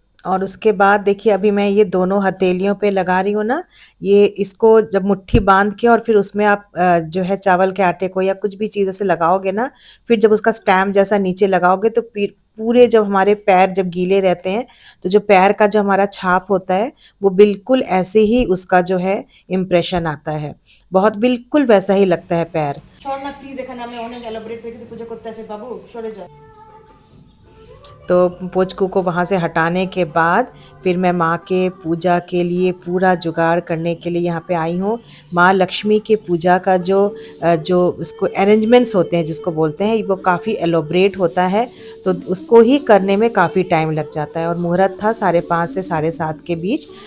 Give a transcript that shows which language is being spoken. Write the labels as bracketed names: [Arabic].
[Hindi] और उसके बाद देखिए, अभी मैं ये दोनों हथेलियों पे लगा रही हूँ ना, ये इसको जब मुट्ठी बांध के और फिर उसमें आप जो है चावल के आटे को या कुछ भी चीज़ ऐसे लगाओगे ना, फिर जब उसका स्टैम्प जैसा नीचे लगाओगे, तो फिर पूरे जब हमारे पैर जब गीले रहते हैं, तो जो पैर का जो हमारा छाप होता है, वो बिल्कुल ऐसे ही उसका जो है इम्प्रेशन आता है। बहुत बिल्कुल वैसा ही लगता है पैर। छोड़ ना प्लीज, [Bangla] এখানে আমি অনেক এলাবোরেট রেখেছি, पूजा করতে আছে बाबू, সরে जा। [Hindi] तो पोचकू को वहाँ से हटाने के बाद फिर मैं माँ के पूजा के लिए पूरा जुगाड़ करने के लिए यहाँ पे आई हूँ। माँ लक्ष्मी के पूजा का जो उसको अरेंजमेंट्स होते हैं, जिसको बोलते हैं, वो काफ़ी एलोब्रेट होता है। तो उसको ही करने में काफ़ी टाइम लग जाता है। और मुहूर्त था 5:30 से 7:30 के बीच।